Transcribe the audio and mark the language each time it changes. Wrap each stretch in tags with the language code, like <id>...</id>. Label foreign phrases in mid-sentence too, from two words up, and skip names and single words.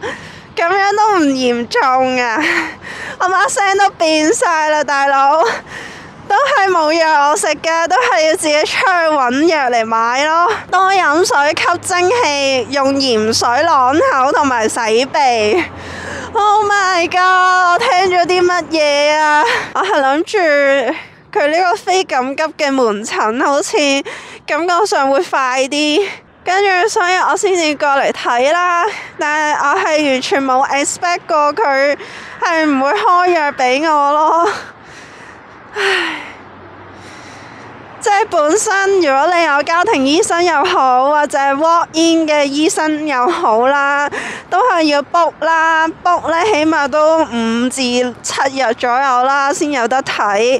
<yue>咁樣都唔嚴重啊！我把聲都變晒啦，大佬，都係冇藥我食㗎，都係要自己出去揾藥嚟買咯。多飲水、吸蒸氣、用鹽水啷口同埋洗鼻。</yue> <en>Oh my god！</en> <yue>我聽咗啲乜嘢啊？我係諗住佢呢個非緊急嘅門診，好似感覺上會快啲。跟住，所以我先至過嚟睇啦。但係我係完全冇 expect 過佢係唔會開藥俾我咯。唉，即即係本身如果你有家庭醫生又好，或者</yue> <en>walk in</en> <yue>嘅醫生又好啦，都係要 book 啦，book 咧起碼都5至7日左右啦，先有得睇。</yue>